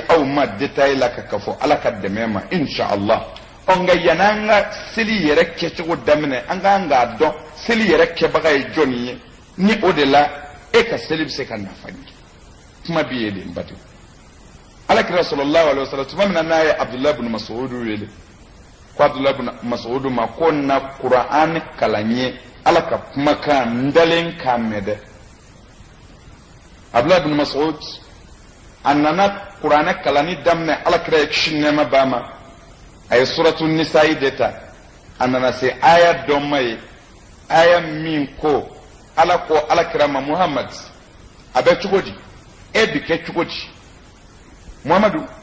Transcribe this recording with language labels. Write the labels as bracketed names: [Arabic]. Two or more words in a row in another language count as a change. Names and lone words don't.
[Bambara] aw ma détail la ka fɔ ala ka dɛmɛ ma inshallah nka yan'an ka seli yɛrɛ kɛcogo daminɛ an k'an k'a dɔn seli yɛrɛ kɛbaga ye jɔn ye ni o de la e ka seli bɛ se ka nafa ɲɛ kuma b'i ye de n badenw alakira [Arabic] صلى الله عليه وسلم [Bambara] tuma min na n'a ye abdullahi ibn mas'ud wele ko abdullahi ibn mas'ud ma ko na kuran kalan ye ala ka kumakan n dalen k'a mɛn dɛ abdullahi ibn mas'ud a nana kuran kalanni daminɛ alakira ye kisi nɛɛma b'a ma a ye suratu nisa'i de ta a nana se aya dɔ ma ye aya min ko ala ko alakira ma muhammad a bɛ cogo di e bi kɛ cogo di muhammadu